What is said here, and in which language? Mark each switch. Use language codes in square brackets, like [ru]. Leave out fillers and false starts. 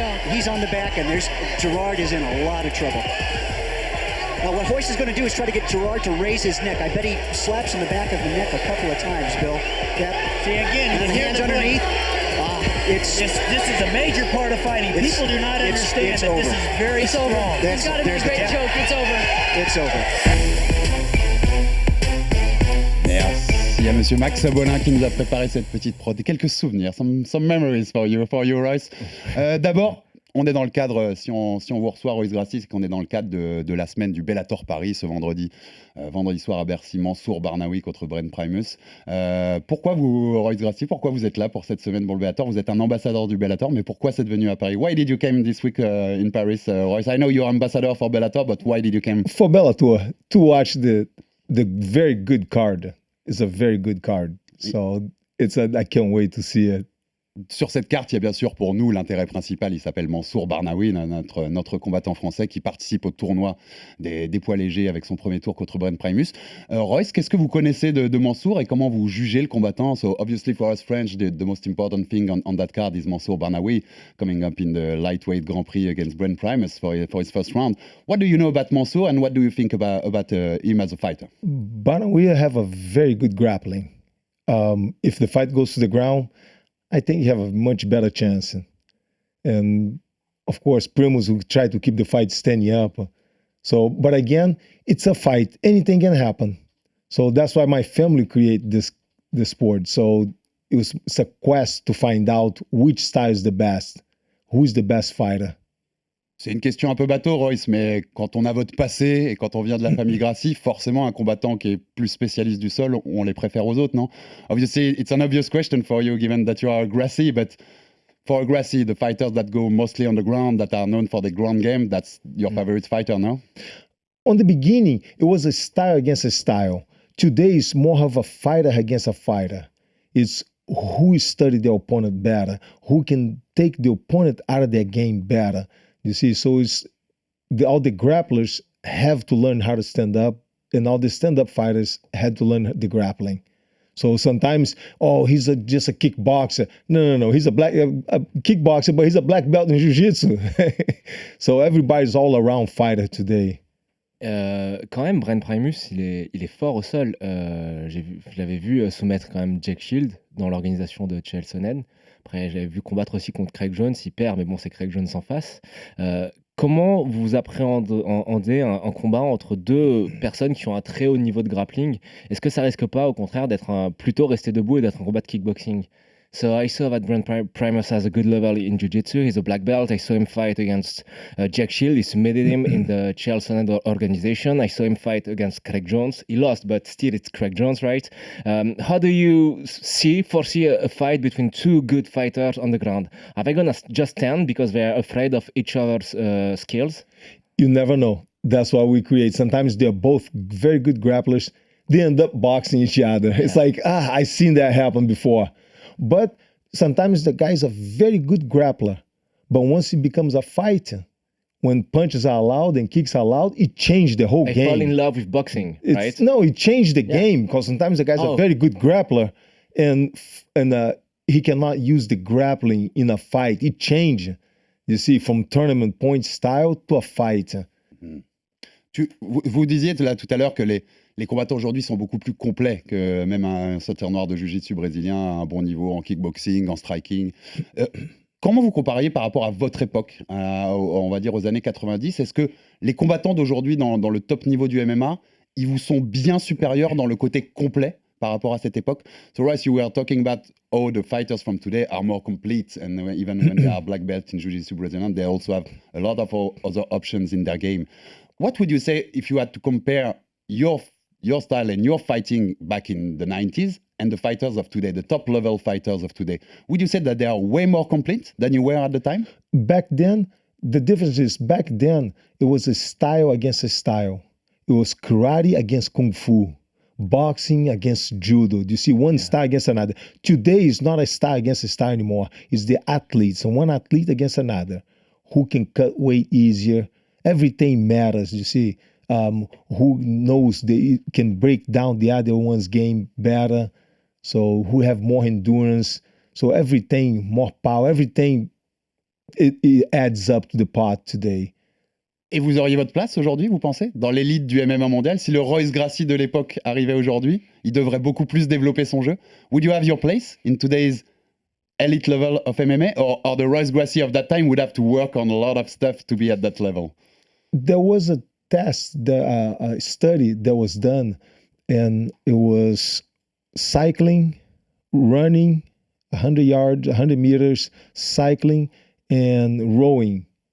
[en] He's on the back, and Gerard is in a lot of trouble. Now, what Royce is going to do is try to get Gerard to raise his neck. I bet he slaps in the back of the neck a couple of times, Bill. See, again, and the hands underneath. This is a major part of fighting. People do not understand that this is very strong. He's got him in a great choke. It's over. It's over. [fr] Merci à monsieur Max Sabolin qui nous a préparé cette petite prod. Et quelques souvenirs, [en] some memories for you Royce. [fr] D'abord, on est dans le cadre, si on vous reçoit Royce Gracie, c'est qu'on est dans le cadre de la semaine du Bellator Paris ce vendredi soir à Bercy, Mansour Barnaoui contre Brent Primus. Pourquoi Royce Gracie, pourquoi vous êtes là pour cette semaine pour le Bellator? Vous êtes un ambassadeur du Bellator, mais pourquoi cette venue à Paris? [en] Why did you come this week in Paris, Royce? I know you're ambassador for Bellator, but why did you come? For Bellator, to watch the very good card. It's a very good card. So I can't wait to see it. [fr] Sur cette carte, il y a bien sûr pour nous l'intérêt principal, il s'appelle Mansour Barnaoui, notre combattant français qui participe au tournoi des poids légers avec son premier tour contre Brent Primus. Royce, qu'est-ce que vous connaissez de Mansour et comment vous jugez le combattant? [en] So obviously for us French, the most important thing on that card is Mansour Barnaoui coming up in the lightweight Grand Prix against Brent Primus for his first round. What do you know about Mansour and what do you think about him as a fighter? Barnaoui have a very good grappling. If the fight goes to the ground, I think you have a much better chance. And of course, Primus will try to keep the fight standing up. So, but again, it's a fight. Anything can happen. So that's why my family created this sport. So it's a quest to find out which style is the best, who is the best fighter. [fr] C'est une question un peu bateau, Royce, mais quand on a votre passé et quand on vient de la famille Gracie, forcément, un combattant qui est plus spécialiste du sol, on les préfère aux autres, non? [en] Obviously, it's an obvious question for you, given that you are a Gracie, but for a Gracie, the fighters that go mostly on the ground, that are known for the ground game, that's your favorite fighter, no? On the beginning, it was a style against a style. Today, it's more of a fighter against a fighter. It's who studied the opponent better, who can take the opponent out of their game better. You see, so all the grapplers have to learn how to stand up, and all the stand-up fighters had to learn the grappling. So sometimes, he's just a kickboxer. No, he's a kickboxer, but he's a black belt in jiu-jitsu. So everybody's all-around fighter today. [fr] Quand même, Brent Primus, il est fort au sol. Je l'avais vu soumettre quand même Jack Shield dans l'organisation de Chael Sonnen. Après, j'avais vu combattre aussi contre Craig Jones, il perd, mais bon, c'est Craig Jones en face. Comment vous appréhendez un combat entre deux personnes qui ont un très haut niveau de grappling? Est-ce que ça risque pas, au contraire, d'être plutôt rester debout et d'être un combat de kickboxing? [en] So I saw that Brent Primus has a good level in jiu-jitsu. He's a black belt. I saw him fight against Jack Shield. He submitted him in the Charleston organization. I saw him fight against Craig Jones. He lost, but still it's Craig Jones, right? How do you foresee a fight between two good fighters on the ground? Are they going to just stand because they're afraid of each other's skills? You never know. That's why we create. Sometimes they're both very good grapplers. They end up boxing each other. Yeah. It's like, I've seen that happen before. But sometimes the guy's a very good grappler. But once he becomes a fighter, when punches are allowed and kicks are allowed, it changed the whole game. They fall in love with boxing, right? No, it changed the game because sometimes the guy's a very good grappler and he cannot use the grappling in a fight. It changed, you see, from tournament point style to a fight. [fr] Vous disiez là tout à l'heure que les combattants aujourd'hui sont beaucoup plus complets que même un ceinture noire de jiu-jitsu brésilien à un bon niveau en kickboxing, en striking. Comment vous compariez par rapport à votre époque, on va dire aux années 90? Est-ce que les combattants d'aujourd'hui dans le top niveau du MMA, ils vous sont bien supérieurs dans le côté complet par rapport à cette époque? [en] So Royce, you were talking about how the fighters from today are more complete, and even when they are black belt in jiu-jitsu Brazilian, they also have a lot of other options in their game. What would you say if you had to compare your style and your fighting back in the 90s and the fighters of today, the top level fighters of today? Would you say that they are way more complete than you were at the time? Back then, the difference is back then, it was a style against a style. It was karate against kung fu, boxing against judo. You see one style against another. Today is not a style against a style anymore. It's the athletes, and one athlete against another. Who can cut weight easier? Everything matters, you see. Who knows they can break down the other one's game better. So who have more endurance. So everything, more power, everything, it adds up to the pot today. [fr] Et vous auriez votre place aujourd'hui, vous pensez, dans l'élite du MMA mondial? Si le Royce Gracie de l'époque arrivait aujourd'hui, il devrait beaucoup plus développer son jeu. [en] Would you have your place in today's elite level of MMA? Or the Royce Gracie of that time would have to work on a lot of stuff to be at that level? There was a test, a study that was done, and it was cycling, running, 100 yards, 100 meters, cycling, and rowing.